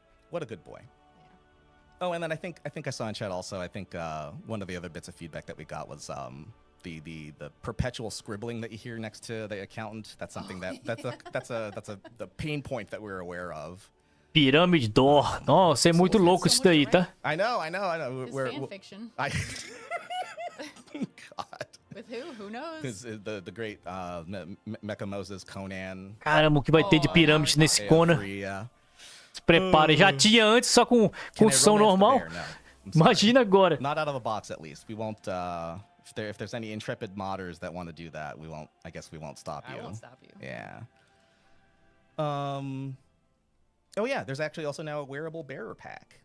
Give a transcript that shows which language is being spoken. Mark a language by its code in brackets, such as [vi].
[en] What a good boy. Oh, and then I think I saw in chat also. I think one of the other bits of feedback that we got was the perpetual scribbling that you hear next to the accountant. That's something that's the pain point that we're aware of. [pt] Pirâmide d'or. Nossa, é muito louco isso daí, tá? [en] I know. It's fan fiction. God. With who? Who knows? Because the great Mecha Moses Conan. [pt] Caramba, o que vai ter de pirâmide nesse Conan? Se prepare. Já tinha antes, só com construção normal. Imagina agora. [en] Not out of the box, at least. We won't. If there's any intrepid modders that want to do that, we won't. I guess we won't stop you. I won't stop you. Yeah. Oh yeah, there's actually also now a wearable bearer pack.